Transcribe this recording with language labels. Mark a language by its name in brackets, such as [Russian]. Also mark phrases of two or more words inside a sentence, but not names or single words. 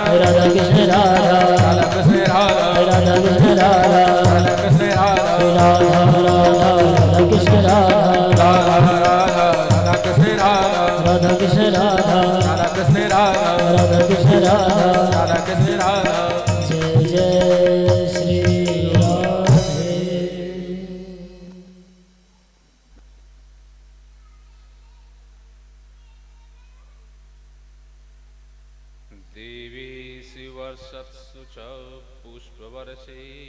[Hindi] राधा कृष्ण राधा राधा कृष्ण राधा राधा कृष्ण राधा राधा कृष्ण राधा श्री राधा राधा राधा कृष्ण राधा राधा राधा राधा कृष्ण राधा राधा कृष्ण राधा राधा कृष्ण राधा राधा कृष्ण राधा राधा कृष्ण राधा जय जय श्री राधे। [Sanskrit] देवी वर्षत्सु च पुष्पवर्षे